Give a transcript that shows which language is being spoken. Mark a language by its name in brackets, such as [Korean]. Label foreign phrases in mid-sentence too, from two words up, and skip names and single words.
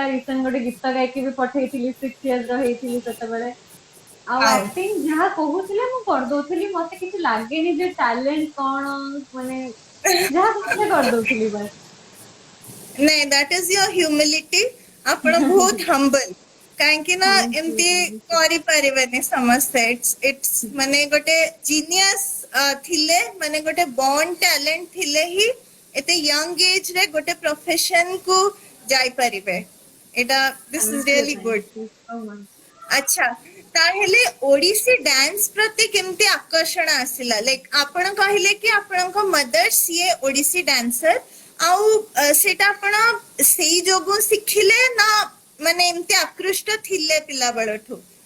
[Odia] ରିସେଣ୍ଟ ଗୋଟେ ଗୀତ ଗାଇକି ବି ପଠେଇଥିଲି, 6 years ର ହେଇଥିଲି ସେତେବେଳେ। ଆଉ [English] वाओ [Odia] ଆକ୍ଟିଂ ଯାହା କହୁଥିଲେ ମୁଁ କରିଦଉଥିଲି, ମତେ କିଛି ଲାଗେନି ଯେ ଟ୍ୟାଲେଣ୍ଟ କଣ, ମାନେ ଯାହା କହୁଥିଲେ କରିଦଉଥିଲି ବାସ୍। नहीं [English] that is your humility [Odia] ଆପଣ ବହୁତ ହମ୍ବଲ କାହିଁକି ନା [English] Thank you, [Odia] ଏମିତି [English] thank you. [Odia] କରିପାରିବେନି ସମସ୍ତେ ଇଟ୍ସ ମାନେ ଗୋଟେ ଜିନିୟସ ଥିଲେ ମାନେ ଗୋଟେ [English] born talent [Odia] ଥିଲେ ହିଁ ଏତେ [English] young age [Odia] ରେ ଗୋଟେ ପ୍ରଫେସନ କୁ ଯାଇପାରିବେ ଏଟା [English] this is really good Thank you so much. [Odia] ଆଚ୍ଛା ତାହେଲେ ଓଡିଶୀ ଡ୍ୟାନ୍ସ ପ୍ରତି କେମିତି ଆକର୍ଷଣ ଆସିଲା ଲାଇକ ଆପଣ କହିଲେ କି ଆପଣଙ୍କ ମଦର ସିଏ ଓଡିଶୀ ଡ୍ୟାନ୍ସର ଆଉ ସେଇଟା ଆପଣ ସେଇ ଯୋଗୁଁ ଶିଖିଲେ ନା ମାନେ ଏମିତି ଆକୃଷ୍ଟ ଥିଲେ ପିଲା ବେଳଠୁ